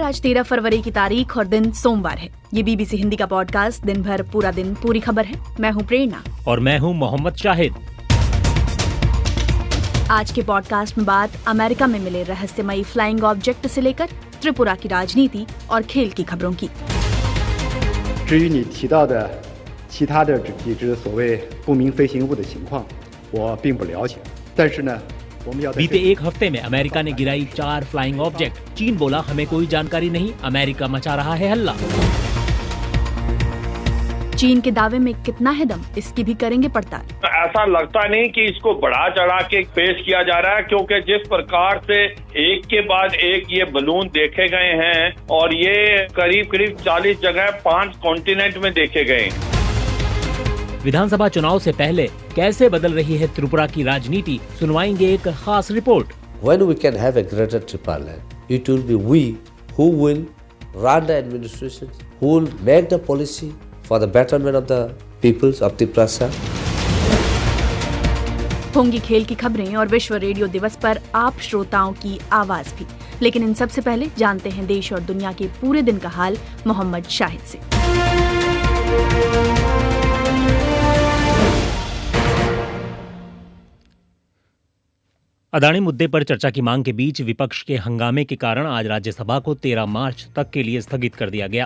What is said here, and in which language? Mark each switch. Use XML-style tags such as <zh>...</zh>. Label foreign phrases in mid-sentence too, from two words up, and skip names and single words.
<hi>आज 13 फरवरी की तारीख और दिन सोमवार है। ये बीबीसी हिंदी का पॉडकास्ट दिन भर पूरा दिन पूरी खबर है। मैं हूँ प्रेरणा और मैं हूँ मोहम्मद शाहिद। आज के पॉडकास्ट में बात अमेरिका में मिले रहस्यमयी</hi> <en>flying object</en> <hi>से लेकर त्रिपुरा की राजनीति और खेल की खबरों की।</hi> <zh>至于你提到的其他的几只所谓不明飞行物的情况，我并不了解。但是呢，</zh> <hi>बीते एक हफ्ते में अमेरिका ने गिराई 4</hi> <en>flying object.</en> <hi>चीन बोला हमें कोई जानकारी नहीं, अमेरिका मचा रहा है हल्ला। चीन के दावे में कितना है दम, इसकी भी करेंगे पड़ताल। ऐसा लगता नहीं कि इसको बढ़ा चढ़ा के पेश किया जा रहा है, क्योंकि जिस प्रकार से एक के बाद एक ये बलून देखे गए हैं और ये करीब 40 जगह 5 कॉन्टिनेंट में देखे गए। विधानसभा चुनाव से पहले कैसे बदल रही है त्रिपुरा की राजनीति, सुनवाएंगे एक खास रिपोर्ट।</hi> <en>When we can have a greater Tripaland, it will be we who will run the administration, who will make the policy for the betterment of the peoples of Tripura.</en> <hi>होंगी खेल की खबरें और विश्व रेडियो दिवस पर आप श्रोताओं की आवाज भी। लेकिन इन सबसे पहले जानते हैं देश और दुनिया के पूरे दिन का हाल मोहम्मद शाहिद से। अदानी मुद्दे पर चर्चा की मांग के बीच विपक्ष के हंगामे के कारण आज राज्यसभा को 13 मार्च तक के लिए स्थगित कर दिया गया।</hi>